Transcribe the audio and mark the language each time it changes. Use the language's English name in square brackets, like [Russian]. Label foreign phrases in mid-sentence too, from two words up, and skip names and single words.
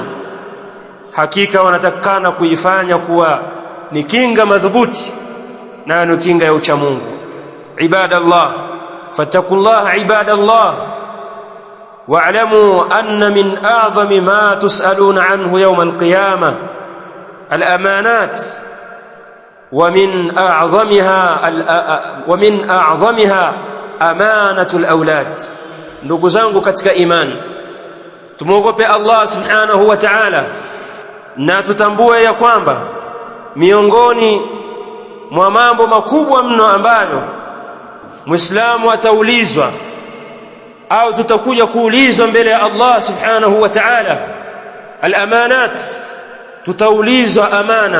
[Swahili] Hakika wanatakana kuifanya kuwa ni kinga madhubuti na ni kinga ya ucha Mungu. [Arabic] عباد الله، فاتقوا الله عباد الله، واعلموا أن من أعظم ما تسألون عنه يوم القيامة الأمانات ومن أعظمها أمانة الأولاد. [Swahili] ndugu zangu katika imani, tumuogope Allah [Arabic] سبحانه وتعالى [Swahili] na tutambue ya kwamba miongoni mwa mambo makubwa mno ambayo Muislamu ataulizwa au tutakuja kuulizwa mbele ya Allah [Arabic] سبحانه وتعالى, [Swahili] al-amanat, tutaulizwa amana.